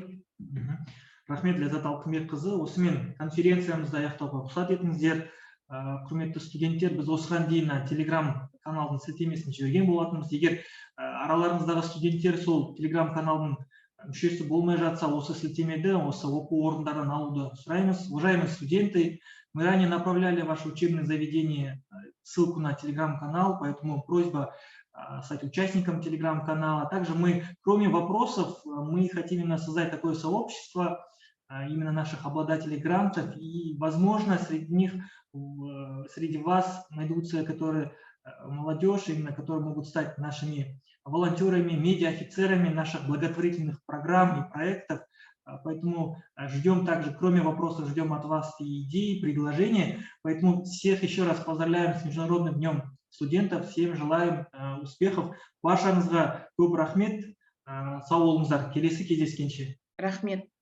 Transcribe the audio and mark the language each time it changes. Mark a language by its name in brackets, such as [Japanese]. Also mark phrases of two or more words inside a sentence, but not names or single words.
[Kazakh] Рахмет, Ләззат Алтынбекқызы. Осымен конференциямызды аяқтауға рұқсат етіңіздер. Құрметті студенттер, біз осыған дейін Telegram каналдың сілтемесін жіберген болатынбыз. Егер араларыңыздағы студенттер сол Telegram каналдың мүшесі болмай жатса, осы сілтемеді, осы оқу орындарынан алуды сұраймыз. [Russian] Уважаемые студенты, мы ранее направляли в ваше учебное заведение ссылку на Telegram-канал, поэтому просьба стать участником Telegram-канала. Также мы, кроме вопросов, мы хотим именно создать такое сообщество именно наших обладателей грантов, и, возможно, среди вас найдутся, которые молодежь, именно которые могут стать нашими волонтерами, медиа-офицерами наших благотворительных программ и проектов. Поэтому ждем также, кроме вопросов, ждем от вас и идеи, предложения. Поэтому всех еще раз поздравляем с Международным днем студентов, всем желаем успехов. [Kazakh] Баршаңызға көп рахмет, сау болыңыздар. Келесі кездескенше. Рахмет.